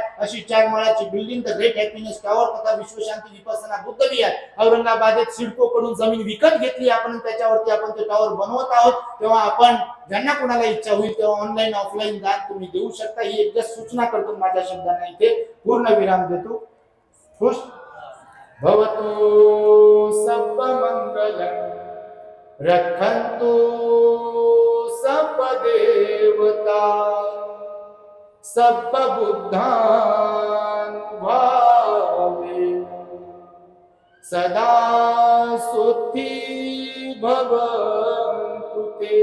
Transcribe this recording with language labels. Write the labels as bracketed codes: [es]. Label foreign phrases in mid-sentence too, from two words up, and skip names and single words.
[mr] अशी 4 माळ्याची बिल्डिंग द ग्रेट हॅपीनेस टॉवर तथा विश्वशांती विपसना बुद्ध विहार औरंगाबादेत सिडको कडून जमीन विकत घेतली आपण, त्याच्यावरती आपण ते टॉवर बनवत आहोत. तेव्हा आपण ज्यांना कोणाला इच्छा होईल तेव्हा [en] online offline [mr] दान तुम्ही देऊ शकता. ही एक सूचना करतो, माझ्या शब्दांना इथे पूर्ण विराम देतो. [pi] खुश भवतु सब मंगलम रखन्तु सब देवता सब बुद्धानुभावेन सदा सुखी भवन्तु ते.